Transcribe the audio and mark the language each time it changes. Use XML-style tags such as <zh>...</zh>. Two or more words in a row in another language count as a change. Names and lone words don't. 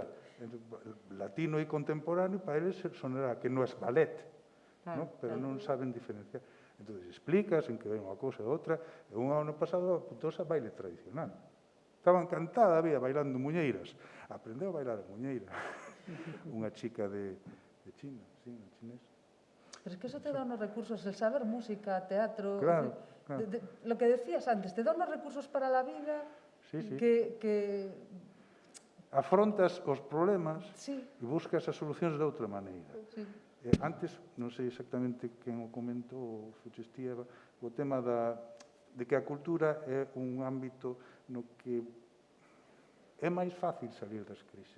<gl>Latino e contemporáneo para eles sonará que non é ballet, pero non saben diferenciar. Entón, explicas en que ven unha cousa e outra, e un ano pasado apuntouse a baile tradicional. Estaba encantada, había bailando muñeiras. Aprendeu a bailar a muñeira. Unha chica de China, sí, un chinés.</gl> <es>Pero es que eso te da unos recursos, el saber música, teatro... Claro. Lo que decías antes, te da unos recursos para la vida que...</es> <gl>Afrontas os problemas e buscas as solucións de outra maneira. Antes, non sei exactamente quen o comentou, Fuchestia, o tema de que a cultura é un ámbito no que é máis fácil salir das crises.</gl>